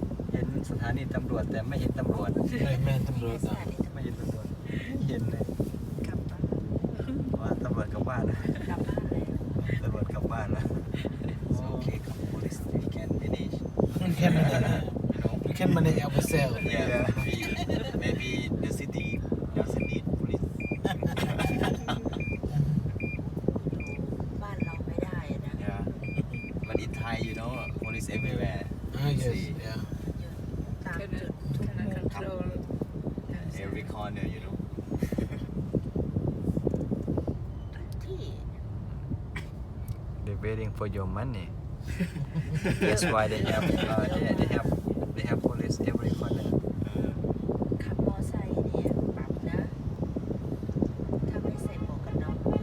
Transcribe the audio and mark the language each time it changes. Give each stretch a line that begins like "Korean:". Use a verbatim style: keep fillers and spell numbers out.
Thai: เห็นสถานีตำรวจแต่ไม่เห็นตำรวจ เฮ้ยแม่นตำรวจอ่ะ ไม่เห็นตำรวจเห็นเลย กลับบ้าน ว่าตำรวจกลับบ้านนะ กลับบ้านแล้ว ตำรวจกลับบ้านนะโอเคครับ
English: police we can manage
Thai: มันแค่มันเนี่ย
English: you can manage yourself Yeah, maybe, maybe the city doesn't need police.
Thai: ดูบ้านเราไม่ได้นะ
English: Yeah, but in Thai, you know, police everywhere. อ่า yes yeah
Thai: อยู่ตามจุดทุกมุม
English: control Every corner, you know.
Thai: ทุกที่
English: They waiting for your money That's why they have uh, they, they have they have police every corner
Thai: ขับมอไซค์เนี่ยปรับนะ ถ้าไม่ใส่หมวกกันน็อก